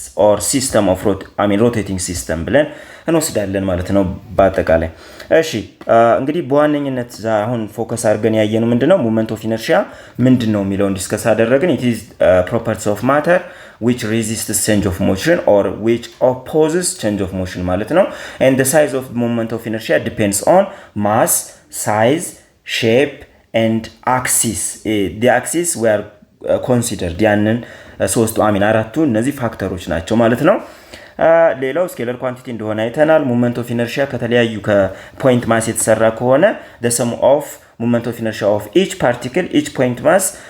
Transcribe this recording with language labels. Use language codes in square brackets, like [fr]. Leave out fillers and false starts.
[en] or system of rotating system [am] ብለን እንወስዳለን ማለት ነው በአጠቃላይ። እሺ እንግዲህ በዋነኝነት አሁን ፎከስ አድርገን ያየነው ምንድነው ሞመንት ኦፍ ኢነርሺያ ምንድነው የሚለውን ዲስከስ አደረግን። [en] it is properties of matter which resists change of motion [am] or which opposes change of motion ማለት ነው. [en] and the size of moment of inertia depends on mass, size, shape and axis. the axis were considered [am] ያንን ሶስቱ አራቱ እነዚህ ፋክተሮች ናቸው ማለት ነው። ሌላው ስኬለር ኳንቲቲ እንደሆነ አይተናል። ሞመንት ኦፍ ኢነርሺያ ከተለያዩ ከፖይንት ማስ የተሰራ ከሆነ [en] the sum of moment of inertia of each particle each point mass